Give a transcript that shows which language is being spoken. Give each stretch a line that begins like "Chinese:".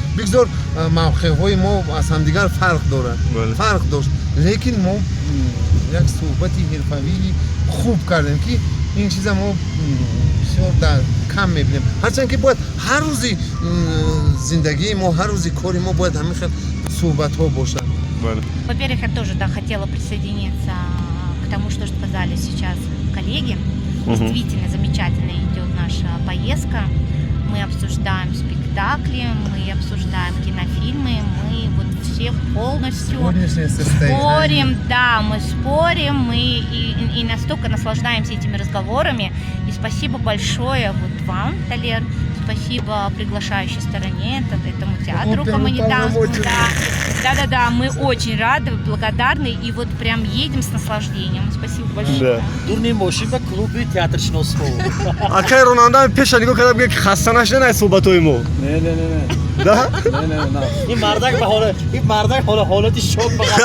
Tajik: Бигзор мавқеъҳои мо аз ҳамдигар фарқ дошт, лекин мо як суҳбати ҳирфавии хуб кардем ки ин чиза мо бисёр кам мебинем. Ҳарчанд ки бояд ҳар рӯзи зиндагии мо, ҳар рӯзи кори мо бояд ҳамин хел суҳбатҳо бошад.
Russian: Во-первых, я тоже хотела присоединиться к тому, что сказали сейчас коллеги. Действительно замечательно идет наша поездка. Мы обсуждаем спектакли, мы обсуждаем кинофильмы, мы вот все полностью спорим, мы спорим, мы и настолько наслаждаемся этими разговорами. И спасибо большое вот вам, Талер, спасибо приглашающей стороне, этому театру гуманитарному. Да, мы очень рады, благодарны и вот прям едем с наслаждением. Спасибо большое.
Tajik: Дурни мошин ба клуби театршиносҳо. Акай ронанда пеша нигоҳ кардам мегӯяд ки хаста нашидан суҳбатҳои мо.
Russian: Не. Да? Не.
Tajik: Ин мардак ба ҳолати шок ба